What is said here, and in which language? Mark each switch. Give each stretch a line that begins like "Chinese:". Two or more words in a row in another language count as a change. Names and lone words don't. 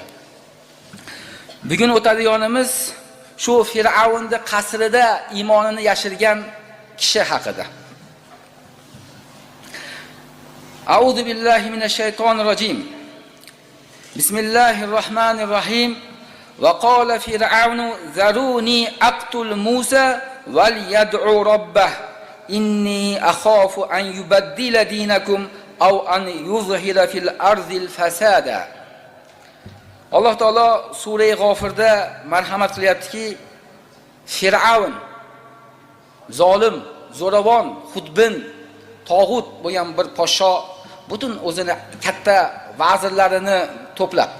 Uzbek: Bugun o'tadiganimiz shu Firavunning qasrida iymonini yashirgan kishi haqida.
Arabic: أعوذ بالله من الشيطان الرجيم. بسم الله الرحمن الرحيم. وقال فرعون ذروني أقتل موسى وليدع ربه إني أخاف أن يبدل دينكم أو أن يظهر في الأرض الفساد.
Uzbek: Alloh taolo sura G'ofirda marhamat qilyaptiki, Fir'avn zolim, zo'ravon, xudbin, tog'ut bo'lgan bir podsho butun o'zini katta vazirlarini to'plabdi.